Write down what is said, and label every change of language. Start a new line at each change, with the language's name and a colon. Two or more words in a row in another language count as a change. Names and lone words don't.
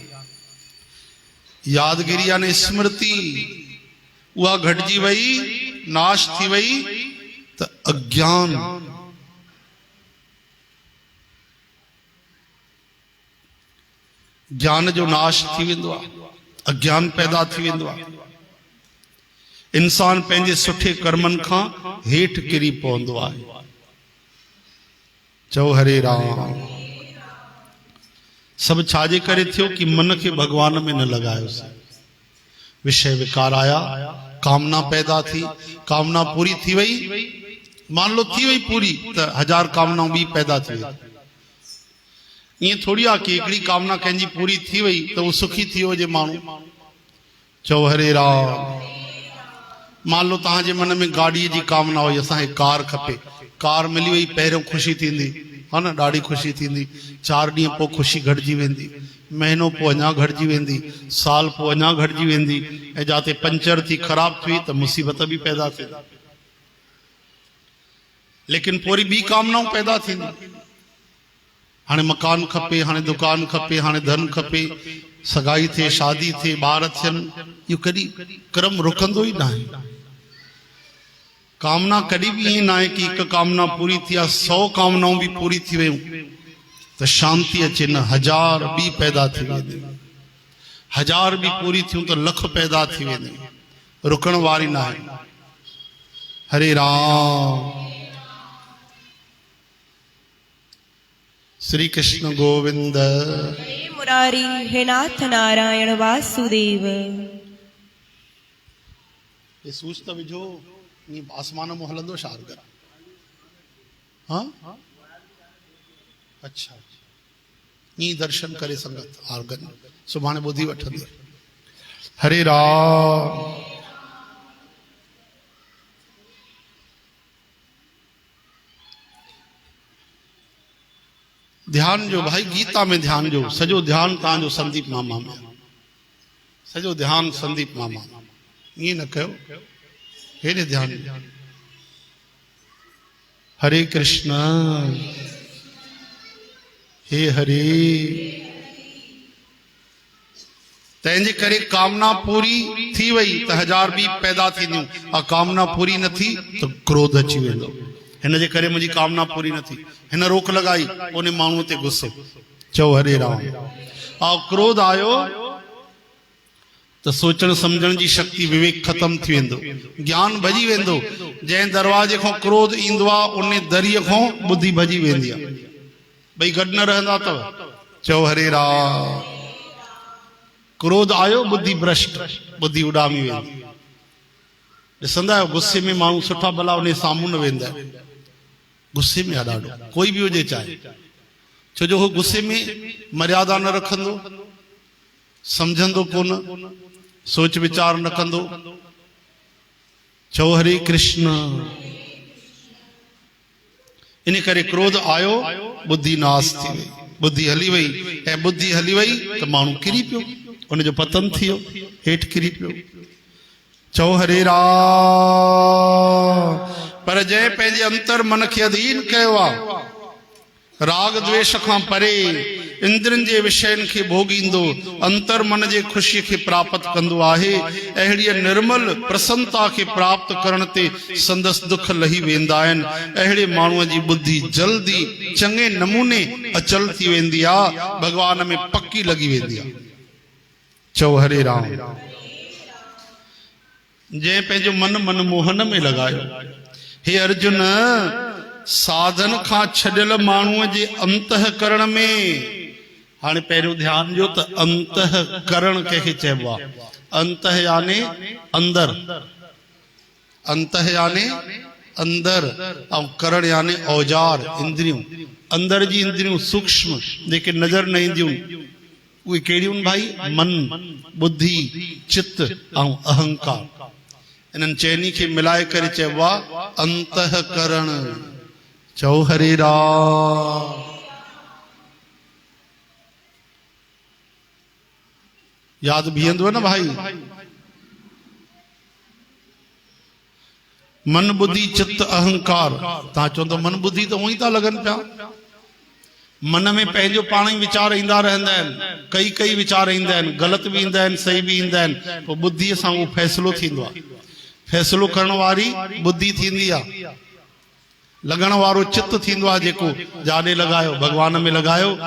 Sindhi: यादगिरी यानी स्मृति, उहा घटिजी वई, नाश थी वई, त अज्ञान, ज्ञान जो नाश थी वेंदो आहे, अज्ञान पैदा थी वेंदो आहे। इंसान पंहिंजे सुठे कर्मनि खां हेठि किरी पवंदो आहे। चओ हरे राम। सब छाजे करे थियो कि
Hindi: मन के भगवान में
Sindhi: न लगायोसीं। विषय विकार आया, कामना पैदा थी, कामना पूरी थी वई,
Hindi: मान लो
Sindhi: थी वई पूरी, तो 1000 कामनाऊं भी पैदा थी वई।
Hindi: ये थोड़ी
Sindhi: आ कि हिकिड़ी कामना कंहिंजी पूरी थी वई तो वो सुखी थी हो जे माण्हू। चओ हरे राम।
Hindi: मान लो
Sindhi: तव्हांजे मन में गाड़ी जी कामना हुई, असांखे कार खपे, कार मिली वई, पहिरियों खुशी थींदी है न, ॾाढी खुशी थींदी। 4 ॾींहं पोइ खुशी घटिजी वेंदी, महीनो पोइ अञा घटिजी वेंदी, साल पोइ अञा घटिजी वेंदी, ऐं जाते पंचर थी ख़राब थी त मुसीबत भी पैदा थी। लेकिन पोरी ॿी कामनाऊं पैदा थींदी। हाणे मकान खपे, हाणे दुकान खपे, हाणे धन खपे, सगाई थे, शादी थे, ॿार थियनि, इहो कॾहिं क्रम रुकंदो ई न आहे। कामना
Hindi: कभी भी
Sindhi: ईअं न आहे कि हिकु कामना पूरी थी आहे, 100 कामनाऊं भी पूरी थी वयूं त शांति अचे न, 1000 भी पैदा थी वेंदी, 1000 भी पूरी थियूं त लख पैदा थी वेंदी, रुकण वारी न आहे। हरे राम। श्री कृष्ण गोविंद। हे मुरारी, हे नाथ नारायण वासुदेव। ये सूच त विझो, ईअं आसमान में हलंदो शारगर।
Hindi: हाँ अच्छा,
Sindhi: ईअं दर्शन करे संगत आर्गन सुभाणे ॿुधी वठंदी। हरे राम। ध्यान जो भाई, गीता में ध्यान जो सजो ध्यान तव्हांजो संदीप मामा में, सजो ध्यान संदीप मामा। ईअं न कयो, हेॾे ध्यान। हरे कृष्ण हे हरे। तंहिंजे करे कामना पूरी थी वई त 1000 भी पैदा थींदियूं, कामना पूरी न थी तो क्रोध अची वेंदो, हिन जे करे मुंहिंजी कामना पूरी न थी, हिन रोक लगाई, उन माण्हूअ ते गुस्सो। चओ हरे राम। ऐं क्रोध आयो त सोचण सम्झण जी शक्ति विवेक खत्म थी वेंदो, ज्ञान भॼी वेंदो। जंहिं दरवाजे खां क्रोध ईंदो आहे उन दरीअ खां बुद्धि भॼी वेंदी आहे। भई गॾु न रहंदा अथव। चओ हरे राम। क्रोध आयो बुद्धि भ्रष्ट, बुद्धि उॾामी वेंदी। ॾिसंदा आहियो गुस्से में माण्हू सुठा भला उन साम्हूं न वेंदा आहिनि। गुस्से में आहे ॾाढो, कोई बि हुजे चाहे, छो जो उहो गुस्से में मर्यादा न रखंदो, सम्झंदो कोन, सोच विचार न कंदो। चओ हरे कृष्ण। इन करे क्रोध आयो, बुद्धि नाश थी वई, बुद्धि हली वई। ऐं बुद्धि हली वई त माण्हू किरी पियो, उनजो पतन थी वियो, हेठि किरी पियो। चओ हरे राम। पर जंहिं पंहिंजे अंतर मन खे अधीन कयो आहे, राग द्वेष खां परे इंद्रनि जे विषयनि खे भोगींदो, अंतर मन जे ख़ुशीअ खे प्राप्त कंदो आहे, अहिड़ीअ निर्मल प्रसन्नता खे प्राप्त करण ते संदसि दुख लही वेंदा आहिनि। अहिड़े माण्हूअ जी बुद्धि जल्दी चङे नमूने अचल थी वेंदी आहे, भॻवान में पकी लॻी वेंदी आहे। चओ हरे राम। जंहिं पंहिंजो मन मनमोहन में लॻायो। हे अर्जुन, साधन खां छॾियल माण्हूअ जे अंतःकरण में, हाणे पहिरियों ध्यान ॾियो त अंतःकरण कंहिंखे चइबो आहे। अंतः याने अंदर, अंतः याने अंदर, ऐं करण याने औजार, इंद्रियूं। अंदर जी इंद्रियूं सूक्ष्म जेके नज़र न ईंदियूं, उहे कहिड़ियूं भाई? मन, बुद्धि, चित्त ऐं अहंकार। इन्हनि चइनी खे मिलाए करे चइबो आहे अंतःकरण। चओ हरे राम। याद बीहंदो न भाई? मन बुद्धि चित्त अहंकार। तव्हां चवंदो मन बुद्धि त उअं ई था लॻनि पिया। मन में पंहिंजो पाण ई वीचार ईंदा रहंदा आहिनि, कई वीचार ईंदा आहिनि, ग़लति बि ईंदा आहिनि, सही बि ईंदा आहिनि। पोइ बुद्धीअ सां उहो फ़ैसिलो थींदो आहे। फ़ैसिलो करण वारी बुद्धि थींदी आहे, लॻण वारो चित्त थींदो आहे, जेको जाॾे लॻायो भॻवान में लॻायो।